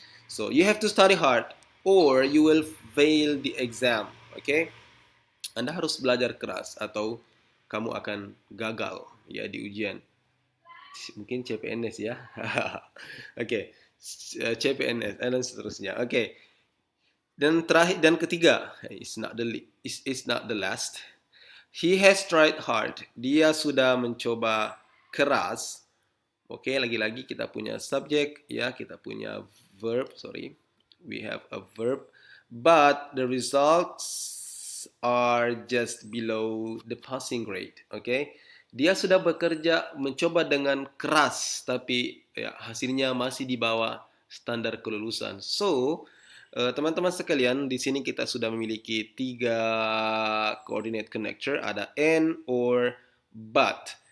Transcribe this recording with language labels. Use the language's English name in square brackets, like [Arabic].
[English] So you have to study hard or you will fail the exam. Okay? [Indonesian] Anda harus belajar keras atau kamu akan gagal, ya, di ujian. Mungkin CPNS, ya. Okay. CPNS dan seterusnya. Okay. Dan terakhir dan ketiga, [English] it's not the last. He has tried hard. [Indonesian] Dia sudah mencoba keras. Oke, lagi-lagi kita punya subjek, ya, kita punya verb, sorry. [English] We have a verb, but the results are just below the passing grade. Okay? [Indonesian] Dia sudah bekerja mencoba dengan keras, tapi ya, hasilnya masih di bawah standar kelulusan. So, teman-teman sekalian, di sini kita sudah memiliki tiga coordinate connector, ada and, or, but.